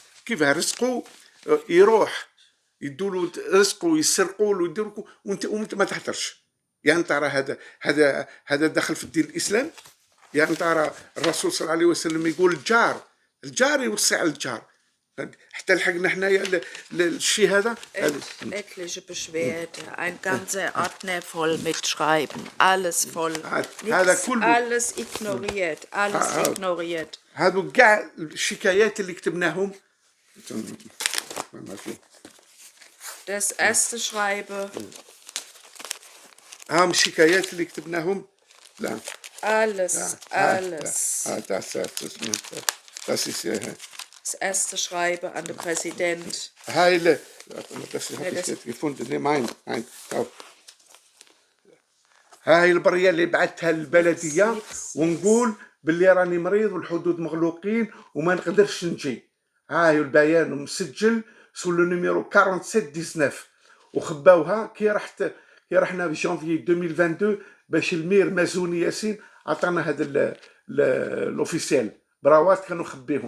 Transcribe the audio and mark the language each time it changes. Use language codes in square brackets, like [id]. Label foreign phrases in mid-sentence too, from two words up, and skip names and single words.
[ar] كيفاه رزقه يروح يدولو رزقه يسرقوا له يديروا وانت ما تحضرش. يعني ترى هذا دخل في الدين الاسلام. يعني ترى الرسول صلى الله عليه وسلم يقول الجار يوصي على الجار. حتى لحقنا حنايا الشيء هذا. [de] Etliche Beschwerde, ein ganzer Ordner voll mit Schreiben, alles voll, [ar] هذا [de] nichts, [ar] كله [de] alles ignoriert. [ar] هذو كاع الشكايات اللي كتبناهم. [de] Das erste Schreiben, [ar] هام الشكايات اللي كتبناهم. لا [de] alles. Das ist Das erste Schreiben an den Präsident. هاي das habe ich jetzt gefunden. Nein. [ar] هاي البرية اللي بعثتها للبلدية ونقول باللي راني مريض والحدود مغلوقين وما نقدرش نجي. هاي البيان مسجل [fr] sous le numéro [ar] 4719 وخباوها كي رحنا في جانفي 2022 باش المير مازوني ياسين عطانا هذا الاوفيسيال براوات كانوا خبيهم.